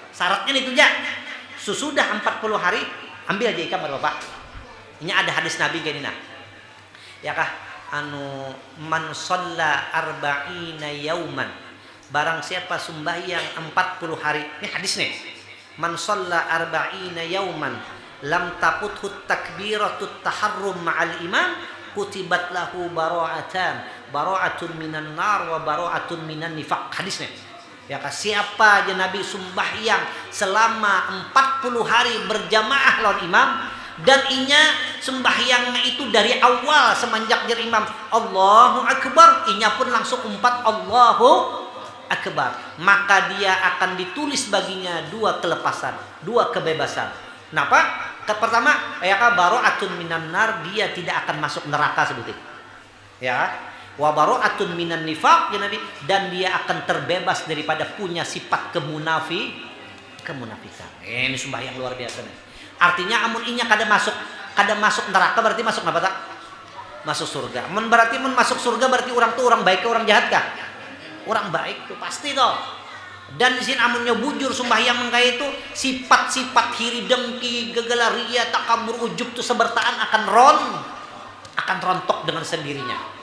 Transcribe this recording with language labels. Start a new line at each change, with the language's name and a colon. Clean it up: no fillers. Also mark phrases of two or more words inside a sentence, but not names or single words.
Indonesian: Syaratnya itu aja. Sesudah 40 hari ambil aja ikan Bapak.
Banjar: Ini ada hadis Nabi kayak ini nah. Ya kah?
Arabic: Anu من صلى أربعين يوما.
Indonesian: Barang siapa sembahyang 40 hari. Ini hadis nih.
Arabic: من صلى أربعين يوما لم تفته تكبيرة التحرم مع الإمام كتبت له براءة من النار وبراءة من النفاق.
Banjar: Hadis nih. Ya kah? Siapa aja Nabi sembahyang selama 40 hari berjamaah lawan imam dan inya sembahyangnya itu dari awal semenjak jadi imam
Arabic: الله أكبر
Banjar: inya pun langsung umpat
Arabic: الله أكبر
Banjar: maka dia akan ditulis baginya dua kelepasan dua kebebasan. Kenapa?
Indonesian: Pertama ya
Arabic: براءة من النار
Indonesian: dia tidak akan masuk neraka sebutin ya
Arabic: وبراءة من النفاق
Indonesian: ya Nabi dan dia akan terbebas daripada punya sifat kemunafikan.
Banjar: Ini sembahyang luar biasa nih. Artinya amun inya kada masuk neraka berarti masuk apa tak?
Indonesian: Masuk surga. Berarti masuk surga berarti orang tuh orang baik ke orang jahat kah? Orang baik tuh pasti toh.
Banjar: Dan di sini amunnya bujur sembahyang mengkai itu sifat-sifat hiri dengki, gegalaria, takabur, ujub tuh sebertaan akan rontok dengan sendirinya.